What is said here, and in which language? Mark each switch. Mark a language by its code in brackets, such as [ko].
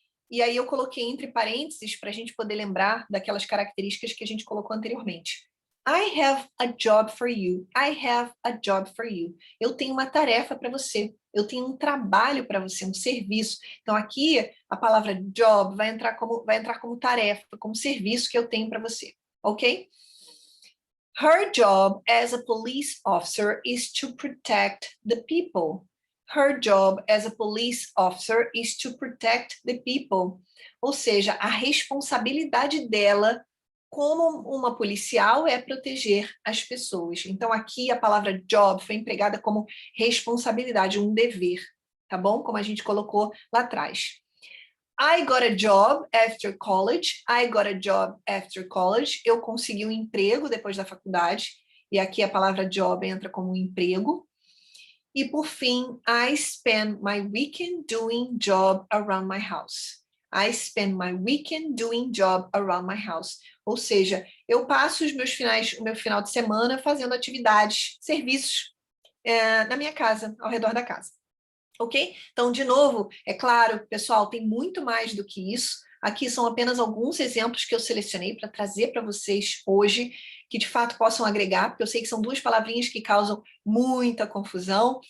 [pt] E aí eu coloquei entre parênteses para a gente poder lembrar daquelas características que a gente colocou anteriormente. [en] I have a job for you. I have a job for you. [pt] Eu tenho uma tarefa para você. Eu tenho um trabalho para você, um serviço. Então aqui a palavra job vai entrar como tarefa, como serviço que eu tenho para você, ok? [en] Her job as a police officer is to protect the people. Her job as a police officer is to protect the people. [pt] Ou seja, a responsabilidade dela como uma policial é proteger as pessoas. Então, aqui a palavra job foi empregada como responsabilidade, um dever, tá bom? Como a gente colocou lá atrás. [en] I got a job after college. I got a job after college. [pt] Eu consegui um emprego depois da faculdade. E aqui a palavra job entra como emprego. E por fim, [en] I spend my weekend doing job around my house. I spend my weekend doing job around my house. [pt] Ou seja, eu passo o meu final de semana fazendo atividades, serviços na minha casa, ao redor da casa. Ok? Então, de novo, é claro, pessoal, tem muito mais do que isso. Aqui são apenas alguns exemplos que eu selecionei para trazer para vocês hoje, que de fato possam agregar, porque eu sei que são duas palavrinhas que causam muita confusão.